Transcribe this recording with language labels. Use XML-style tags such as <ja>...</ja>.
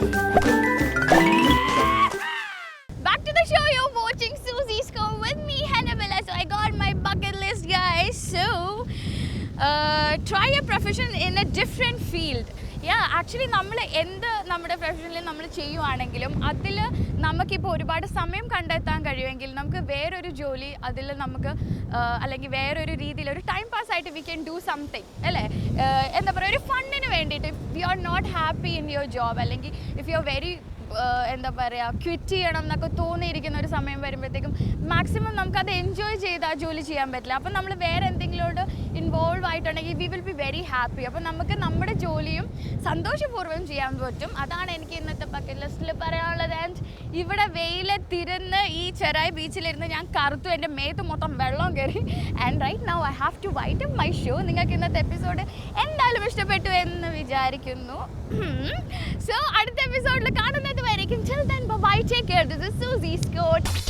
<en>Back to the show, you're watching Susie's Code with me Hannabella. So I got my bucket list guys. So try a profession in a different field.</en> <ml>Actually നമ്മൾ നമ്മുടെ പ്രൊഫഷനിൽ നമ്മൾ ചെയ്യുവാണെങ്കിലും അതിൽ നമുക്കിപ്പോൾ ഒരുപാട് സമയം കണ്ടെത്താൻ കഴിയുമെങ്കിൽ നമുക്ക് വേറൊരു ജോലി അതിൽ നമുക്ക് അല്ലെങ്കിൽ വേറൊരു രീതിയിൽ ഒരു ടൈം പാസ് ആയിട്ട്</ml> <en>we can do something</en> <ml>അല്ലേ. എന്താ പറയുക, ഒരു ഫണ്ടിന് വേണ്ടിയിട്ട്</ml> <en>if you are not happy in your job</en> <ml>അല്ലെങ്കിൽ</ml> <en>if you are very</en> <ml>എന്താ പറയുക ക്വിറ്റ് ചെയ്യണം എന്നൊക്കെ തോന്നിയിരിക്കുന്ന ഒരു സമയം വരുമ്പോഴത്തേക്കും മാക്സിമം നമുക്കത് എൻജോയ് ചെയ്ത് ആ ജോലി ചെയ്യാൻ പറ്റില്ല. അപ്പം നമ്മൾ വേറെ എന്തെങ്കിലോട്ട് ഇൻവോൾവ് ആയിട്ടുണ്ടെങ്കിൽ</ml> <en>We will be very happy.</en> <ml>അപ്പം നമുക്ക് നമ്മുടെ ജോലിയും സന്തോഷപൂർവ്വം ചെയ്യാൻ പറ്റും. അതാണ് എനിക്ക് ഇന്നത്തെ ബക്കറ്റ് ലിസ്റ്റിൽ പറയാനുള്ളത്. ആൻഡ് ഇവിടെ വെയിലത്തിരുന്ന് ഈ ചെറായി ബീച്ചിലിരുന്ന് ഞാൻ കറുത്തു, എൻ്റെ മേത്ത് മൊത്തം വെള്ളം കയറി.</ml> <en>And right now I have to write up my show.</en> <ml>നിങ്ങൾക്ക് ഇന്നത്തെ എപ്പിസോഡ് എന്തായാലും ഇഷ്ടപ്പെട്ടു എന്ന് വിചാരിക്കുന്നു.</ml> <en>so</en> <ml>അടുത്ത എപ്പിസോഡിൽ കാണുന്നത് വരേക്കും</ml> <en>till then bye bye, take care. This is Susie's Code.</en>